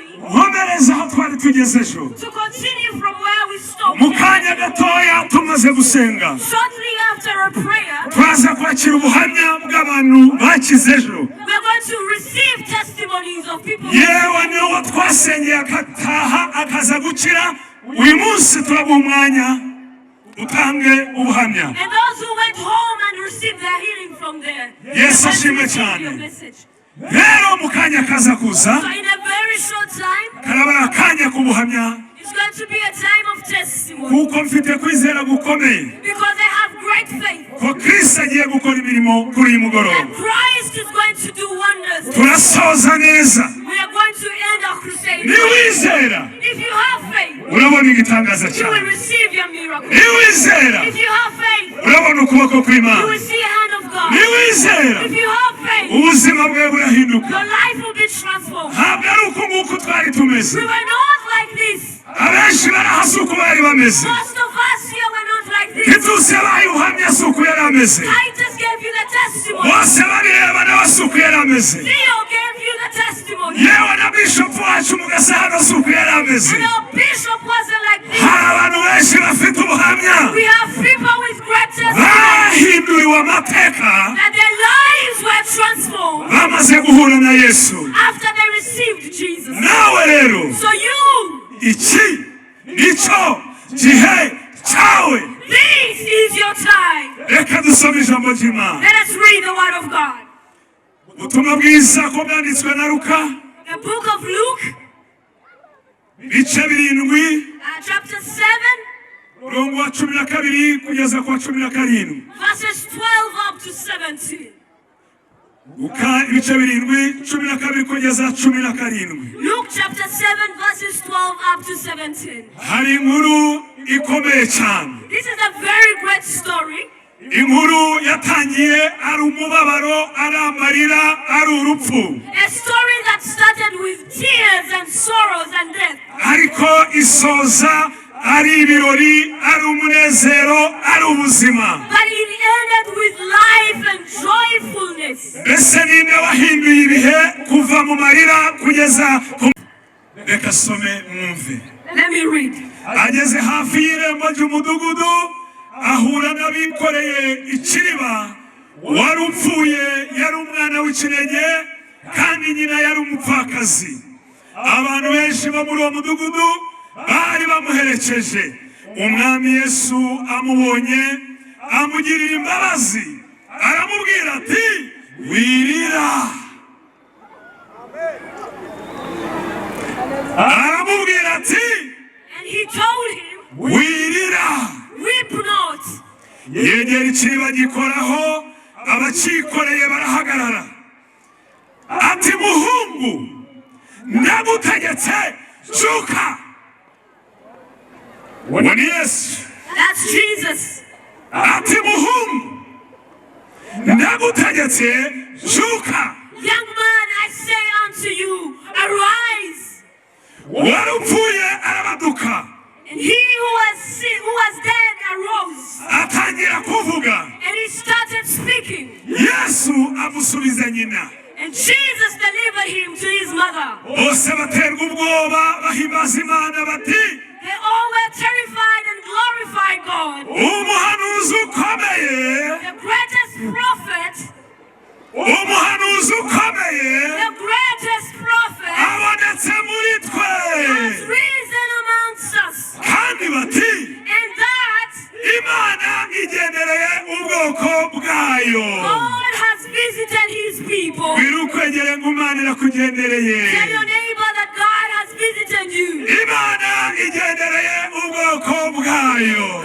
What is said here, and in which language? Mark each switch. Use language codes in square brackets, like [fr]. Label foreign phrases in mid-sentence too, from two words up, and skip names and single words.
[rw] nkomereze aho twari tugeze ejo. [en] to continue from where we stopped. [rw] mu kanya gatoya tumaze gusenga, [en] Shortly after a prayer, [rw] turaza kwakira ubuhamya bw'abantu bakize ejo. [en] we're going to receive testimonies of people. [rw] yewe niwo twasengeye akataha akaza gukira. uyu munsi turaguha umwanya utange ubuhamya. [en] And those who went home and received their healing from there. Yes, they're going to [rw] ashimwe [en] receive [rw] cyane. [en] your message. [rw] rero mu kanya kaza kuza [en] So in a very short time, [rw] karaba akanya k'ubuhamya, [en] it's it's going to be a time of testimony. [rw] kuko mfite kwizera gukomeye [en] Because I have great faith [rw] ko Kristo agiye gukora imirimo kuri uyu mugoroba. [en] that Christ is going to do wonders. [rw] Turasoza neza. [en] We are going to end our crusade. [rw] Niwizera [en] If you have faith, [rw] urabona igitangaza [en] you will [rw] cyane. [en] receive your miracle. [rw] Niwizera [en] If you have faith, [rw] urabona ukuboko [en] you [rw] kw'Imana. [en] will see a hand of God. [rw] Niwizera [en] If you have faith, [rw] ubuzima bwawe burahinduka. [en] your life will be transformed. [rw] Ntabwo ari uko nguko twari tumeze. [en] We were not like this. [rw] Abenshi barahasi uko bari bameze. [en] Most of us here were not like this. [rw] Titus yabaye ubuhamya si uko yari ameze. [en] Titus gave you the testimony. [rw] Bose babireba nawe si uko yari ameze. [en] Theo gave you the testimony. [rw] Yewe na bishop wacu mu Gasabo si uko yari ameze. [en] And our bishop wasn't like this. [rw] Hari abantu benshi bafite ubuhamya [en] We have people with great testimony [rw] bahinduriwe amateka [en] that their lives were transformed [rw] bamaze guhura na Yesu. [en] after they received Jesus. [rw] Nawe rero [en] So you, [rw] iki nicyo gihe cyawe. [en] this is your time. [rw] Reka dusome ijambo ry'Imana. [en] Let us read the word of God. [rw] Ubutumwa bwiza ko bwanditswe na Luka [en] The book of Luke, [rw] bice 7 [en] chapter 7, [rw] murongo wa 12 kugeza ku wa 17. [en] verses 12 up to 17. [rw] Luka ibice 7 12 kugeza 17. [en] Luke chapter 7, verses 12 up to 17. [rw] Hari inkuru ikomeye cyane. [en] This is a very great story. [rw] Inkuru yatangiye ari umubabaro, ari amarira, ari urupfu. [en] A story that started with tears and sorrows and death. [rw] Ariko isoza ari ibirori, ari umunezero, ari ubuzima. [en] But it ended with life and joyfulness. [rw] Mbese ninde wahinduye ibihe kuva mu marira kugeza ku... Reka some mwumve. [en] Let me read. [rw] Ageze hafi y'irembo ry'umudugudu ahura n'abikoreye ikiriba. Wari upfuye yari umwana w'ikinege kandi nyina yari umupfakazi. Abantu benshi bo muri uwo mudugudu bari bamuherekeje. Umwami Yesu amubonye amugirira imbabazi, aramubwira ati wirira. Aramubwira ati [en] And he told him, [rw] wirira. [en] weep not. [rw] Yegera ikiriba gikoraho, abakikoreye barahagarara. Ati muhungu, ndagutegetse zuka. Wani Yesu. [en] That's Jesus. [rw] Ati muhungu, ndagutegetse zuka. [en] Young man, I say unto you, arise. [rw] Wari upfuye arabaduka. [en] And he who was dead arose. [rw] Atangira kuvuga. [en] And he started speaking. [rw] Yesu amusubiza nyina. [en] And Jesus delivered him to his mother. [rw] Bose baterwa ubwoba bahimbaza Imana bati [en] They all were terrified and glorified God. [rw] umuhanuzi ukomeye, [en] The greatest prophet, [rw] umuhanuzi ukomeye [en] the greatest prophet [rw] abonetse muri twe. [en] has risen amongst us. [rw] Kandi bati [en] And that [rw] Imana igendereye ubwoko bwayo. [en] God has visited his people. [rw] Birukwegere ngo Imana irakugendereye. [en] Tell your neighbor that God has visited you. [rw] Imana igendereye ubwoko bwayo.